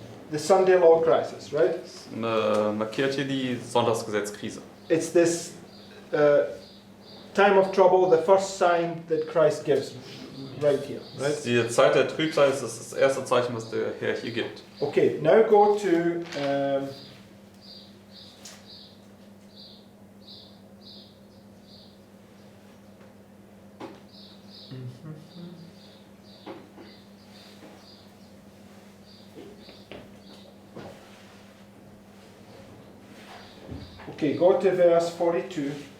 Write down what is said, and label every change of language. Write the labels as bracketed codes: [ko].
[en] The Sunday law crisis, right? [de] Markiert hier die Sonntagsgesetzkrise. [en] It's this time of trouble, the first sign that Christ gives, right here, right? [de] Die Zeit der Trübsal ist das erste Zeichen, was der Herr hier gibt. [en] Okay, now go to okay, go to verse 42.